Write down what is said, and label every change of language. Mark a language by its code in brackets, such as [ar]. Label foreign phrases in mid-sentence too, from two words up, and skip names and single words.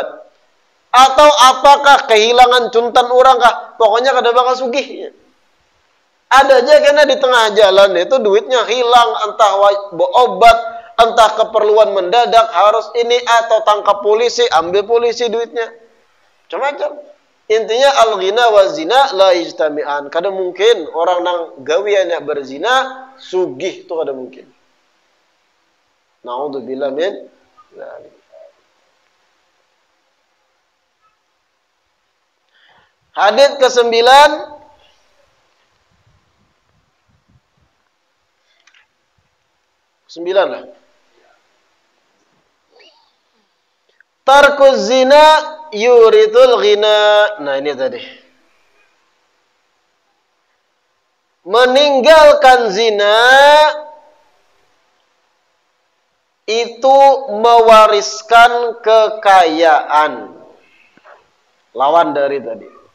[id] Atau apakah kehilangan cuntan orang kah? Pokoknya [bjn] kada bakal sugih. [id] Ada aja kena di tengah jalan itu duitnya hilang, entah obat, entah keperluan mendadak, harus ini atau tangkap polisi, ambil polisi duitnya. Macam-macam. Intinya [ar] الغنى والزنا لا يجتمعان. [bjn] Kada mungkin orang nang gawiannya berzina sugih itu kada mungkin. [ar] نعوذ بالله من ذلك. [id] Hadits ke-9. Sembilan lah. [ar] ترك الزنا يورث الغنى. [id] Nah, ini tadi. Meninggalkan zina itu mewariskan kekayaan. Lawan dari tadi.